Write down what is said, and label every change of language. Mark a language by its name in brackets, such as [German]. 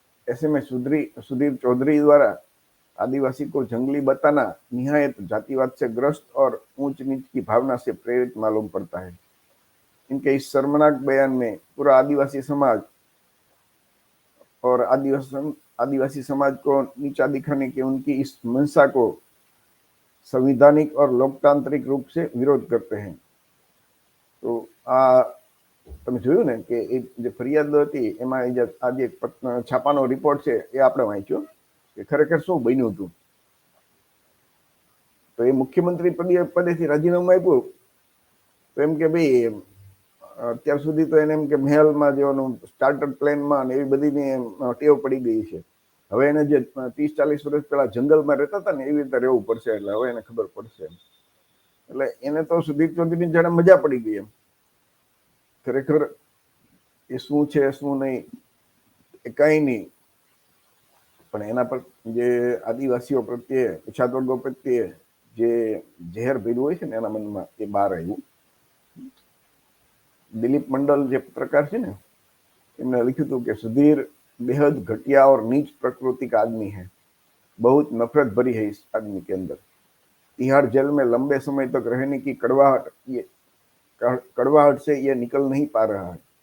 [Hindi] ऐसे में सुधीर चौधरी द्वारा आदिवासी को जंगली बताना निहायत जातिवाद से ग्रस्त और ऊंच नीच की भावना से प्रेरित मालूम पड़ता है। इनके इस शर्मनाक बयान में पूरा आदिवासी समाज और आदिवासी समाज को नीचा दिखाने की उनकी इस मंशा को संवैधानिक और लोकतांत्रिक रूप से विरोध करते हैं। [Gujarati] तो आ તમે જોયું ને કે એ જે ફરિયાદ હતી એમાં આજે છાપાનો રિપોર્ટ છે એ આપણે વાંચ્યો કે ખરેખર શું બન્યું હતું. તો એ મુખ્યમંત્રી પદેથી રાજીનામું આપ્યું તો એમ કે ભાઈ અત્યાર સુધી તો એને એમ કે મહેલમાં જવાનું, સ્ટાર્ટર પ્લેનમાં ને એવી બધીની ટેવ પડી ગઈ છે. હવે એને જે 30-40 વર્ષ પહેલા જંગલમાં રહેતા હતા ને એવી રીતે રહેવું પડશે, એટલે હવે એને ખબર પડશે. એટલે એને તો સુધીર ચૌધરીની જાણે મજા પડી ગઈ એમ. ખરેખર એ શું છે શું નહીં એ કઈ નહીં, પણ એના પર જે આદિવાસીઓ પ્રત્યે, પછાત વર્ગો પ્રત્યે જે ઝેર ભર્યું હોય છે ને એના મનમાં એ બહાર આવ્યું. [Hindi] दिलीप मंडल जो पत्रकार है ना, इन्होंने लिखा था कि सुधीर बेहद घटिया और नीच प्रकृति का आदमी है। बहुत नफरत भरी है इस आदमी के अंदर। तिहाड़ जेल में लंबे समय तक रहने की कड़वाहट से ये निकल नहीं पा रहा है।